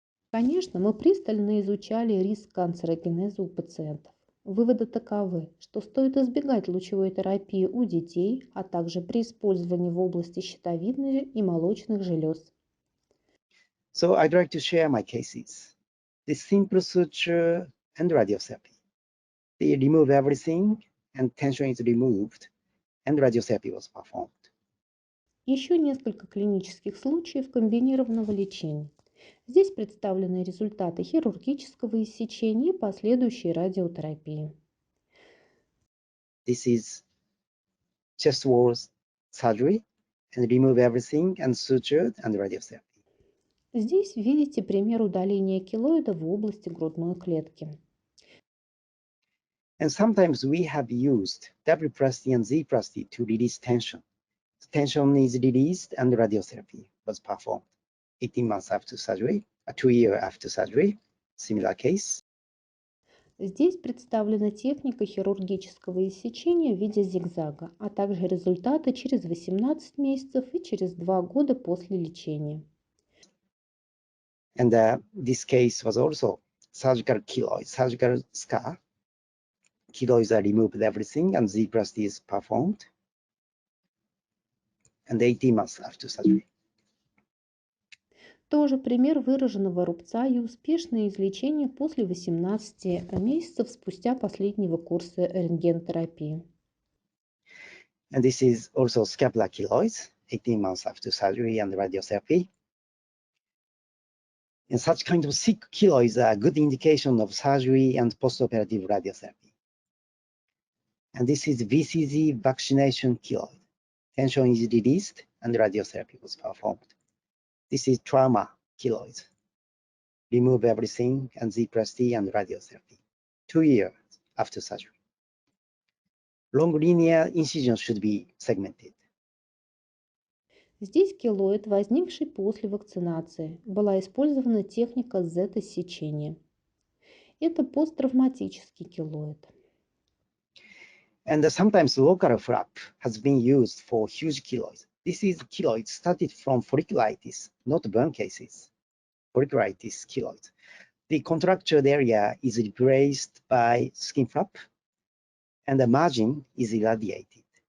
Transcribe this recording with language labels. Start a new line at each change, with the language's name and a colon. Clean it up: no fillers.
Russian: Конечно, мы пристально изучали риск канцерогенеза у пациентов. Выводы таковы, что стоит избегать лучевой терапии у детей, а также при использовании в области щитовидной и молочных желез.
English: So I'd like to share my cases. The simple suture and radiotherapy. They remove everything and tension is removed and radiotherapy was performed.
Russian: Еще несколько клинических случаев комбинированного лечения. Здесь представлены результаты хирургического иссечения и последующей радиотерапии.
English: This is chest wall surgery and remove everything and sutured and radiotherapy.
Russian: Здесь видите пример удаления келоида в области грудной клетки.
English: And sometimes we have used W-plasty and Z-plasty to release tension. Tension is released and radiotherapy was performed. 18 months after surgery, 2 years after surgery, similar case.
Russian: Здесь представлена техника хирургического иссечения в виде зигзага, а также результаты через 18 месяцев и через 2 года после лечения.
English: And this case was also surgical keloid, surgical scar. Keloids are removed everything and Z-plasty is performed. And 18 months after surgery.
Russian: Тоже пример выраженного рубца и успешное излечение после 18 месяцев спустя последнего курса рентгенотерапии.
English: And this is also scapular keloids, 18 months after surgery and radiotherapy. And such kind of sick keloids are a good indication of surgery and postoperative radiotherapy. And this is VCZ vaccination keloid. Tension is released and radiotherapy was performed. This is trauma keloids. Remove everything and Z-plasty and radiotherapy. 2 years after surgery. Long linear incision should be segmented.
Russian: Здесь келоид, возникший после вакцинации. Была использована техника Z-иссечения. Это посттравматический келоид.
English: And sometimes local flap has been used for huge keloids. This is keloid started from folliculitis, not burn cases. Folliculitis keloid. The contractured area is replaced by skin flap, and the margin is irradiated.